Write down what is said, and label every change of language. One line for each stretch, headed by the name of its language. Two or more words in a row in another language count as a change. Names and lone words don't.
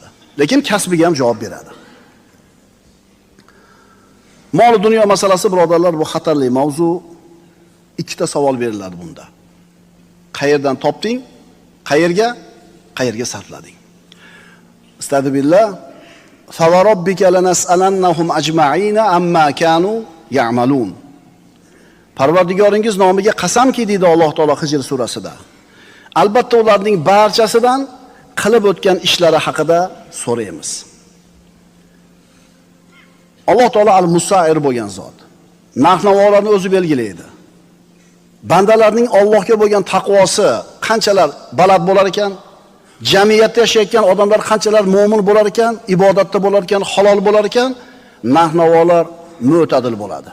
Uzbek: Lekin kasbiga ham javob beradi. Mol dunyo masalasi, birodarlar, bu xatarli mavzu. Ikkita savol beriladi bunda. Qayerdan topding? Qayerga sarflading?
Arabic: أستغفر الله فوربك لنسألنهم أجمعين عما كانوا يعملون.
Uzbek: Parvardigoringiz nomiga qasamki, deydi Alloh taolo Hijr surasida. Albatta ularning barchasidan qilib o'tgan ishlari haqida so'raymiz. Alloh taolo al-Musa'ir bo'lgan zot. Narx-navolarni o'zi belgilaydi. Bandalarning Allohga bo'lgan taqvosi qanchalar baland bo'lar ekan, jamiyatda yashayotgan odamlar qanchalar mo'min bo'lar ekan, ibodatda bo'lar ekan, halol bo'lar ekan, narx-navolar mo'tadil bo'ladi.